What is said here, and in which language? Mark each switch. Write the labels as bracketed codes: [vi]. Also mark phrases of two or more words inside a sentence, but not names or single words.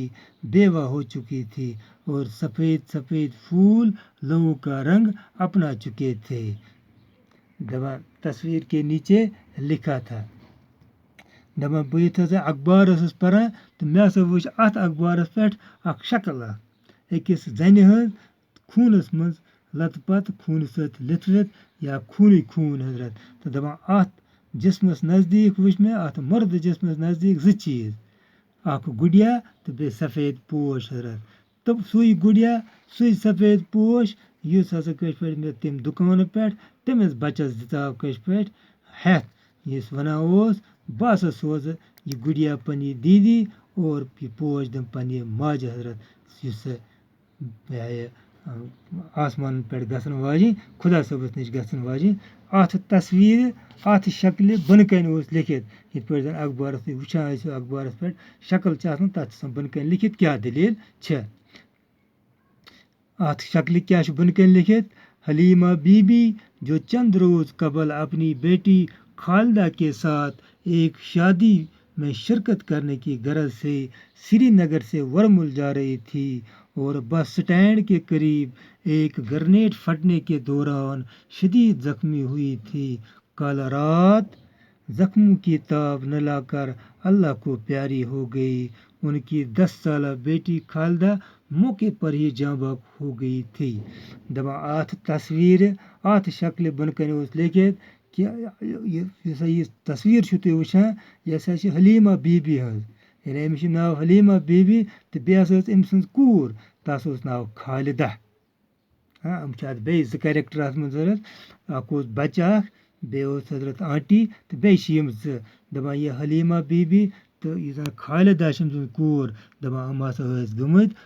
[ur] بیوہ ہو چکی تھی اور سفید سفید پھول لہو کا رنگ اپنا چکے تھے دوا تصویر کے نیچے لکھا تھا [ks] دَپان بہٕ یُتھ ہَسا اخبار ٲسٕس پَران تہٕ مےٚ ہَسا وٕچھ اَتھ اخبارَس پٮ۪ٹھ اَکھ شکل اَکھ أکِس زَنہِ ہٕنٛز خوٗنَس منٛز لَتہٕ پَتہٕ خوٗنہٕ سۭتۍ لِتھوِتھ یا خوٗنٕے خوٗن حضرت تہٕ دَپان اَتھ جِسمَس نزدیٖک وٕچھ مےٚ اَتھ مردٕ جِسمَس نزدیٖک زٕ چیٖز اَکھ گُڑیا تہٕ بیٚیہِ سفید پوش حضرت تہٕ سُے گُڑیا سُے سفید پوش یُس ہَسا کٲشِر پٲٹھۍ مےٚ تَمہِ دُکانہٕ پٮ۪ٹھ تٔمِس بَچَس دِژاو کٲشِر پٲٹھۍ ہٮ۪تھ یُس وَنان اوس بہٕ ہَسا سوزٕ یہِ گُڑیا پنٛنہِ دیٖدی اور یہِ پوش دِمہٕ پنٛنہِ ماجہِ حضرت یُس سۄ یہِ آسمانَن پٮ۪ٹھ گژھن واجِنۍ خۄدا صٲبَس نِش گژھن واجِنۍ اَتھ تصویٖرِ اَتھ شکلہِ بۄنہٕ کَنۍ اوس لیکھِتھ یِتھ پٲٹھۍ زَن اخبارَس تُہۍ وٕچھان ٲسِو اخبارَس پٮ۪ٹھ شکل چھِ آسان تَتھ چھِ آسان بۄنہٕ کَنۍ لیکھِتھ کیٛاہ دٔلیٖل چھےٚ اَتھ شکلہِ کیٛاہ چھُ بۄنہٕ کَنۍ لیکھِتھ [ur] حلیٖما بی بی جو چند روز قبل اپنی بیٹی خالدہ کے ساتھ ایک شادی میں شرکت کرنے کی غرض سے سری نگر سے ورمل جا رہی تھی اور بس سٹینڈ کے قریب ایک گرنیڈ پھٹنے کے دوران شدید زخمی ہوئی تھی کل رات زخموں کی تاب نہ لا کر اللہ کو پیاری ہو گئی ان کی 10 سالہ بیٹی خالدہ موقع پر ہی جاں باق ہو گئی تھی [ks] دَپان اَتھ تصویٖرِ اَتھ شکلہِ بۄنہٕ کَنۍ اوس لیکھِتھ کہِ یُس ہسا یہِ تصویٖر چھُو تُہۍ وٕچھان یہِ ہسا چھِ حلیٖما بی بی ہٕنٛز یعنی أمِس چھِ ناو حلیٖما بی بی تہٕ بیٚیہِ ہسا ٲس أمۍ سٕنٛز کوٗر تَس اوس ناو خالدہ یِم چھِ اَتھ بیٚیہِ 2 کیریکٹر اَتھ منٛز حضرت اَکھ اوس بَچہٕ اَکھ بیٚیہِ اوس حضرت آنٹی تہٕ بیٚیہِ چھِ یِم 2 دَپان یہِ حلیٖما بی بی تہٕ یُس زَن خالدہ چھِ أمۍ سٕنٛز کوٗر دَپان یِم ہسا ٲسۍ گٔمٕتۍ